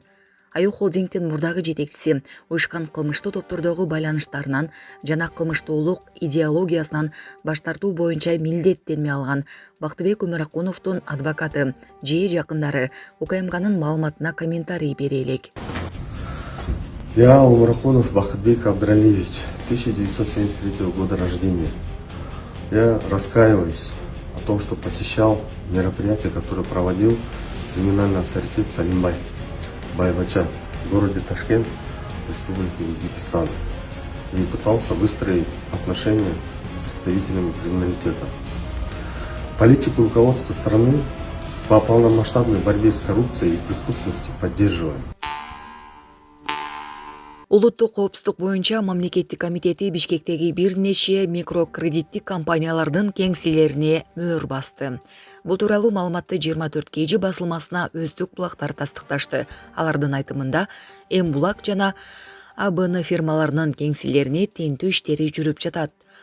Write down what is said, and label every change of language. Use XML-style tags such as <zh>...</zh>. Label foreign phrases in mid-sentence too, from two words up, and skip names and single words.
<ky>АЙО холдингдин мурдагы жетекчиси уюшкан кылмыштуу топтордогу байланыштарынан жана кылмыштуулук идеологиясынан баш тартуу боюнча милдеттенме алган. Бактыбек Өмүракуновдун адвокаты же жакындары УКМКнын маалыматына комментарий бере элек.</ky> <ru>Я Умракунов Бахтыбек Абдралиевич, 1973 года рождения. Я раскаиваюсь о том, что посещал мероприятие, которое проводил криминальный авторитет Салимбай Байбача в городе Ташкент, Республики Узбекистан, и пытался выстроить отношения с представителями криминалитета. Политику руководства страны по полномасштабной борьбе с коррупцией и преступностью поддерживаем.</ru> <ky>Улуттук коопсуздук боюнча мамлекеттик комитети Бишкектеги бир нече микрокредиттик компаниялардын кеңселерине мөөр басты. Бул тууралуу маалыматты 24 KG басылмасына өздүк булактар тастыкташты. Алардын айтымында М-Булак жана АБН фирмаларынын кеңселерине тинтүү иштери жүрүп жатат.</ky>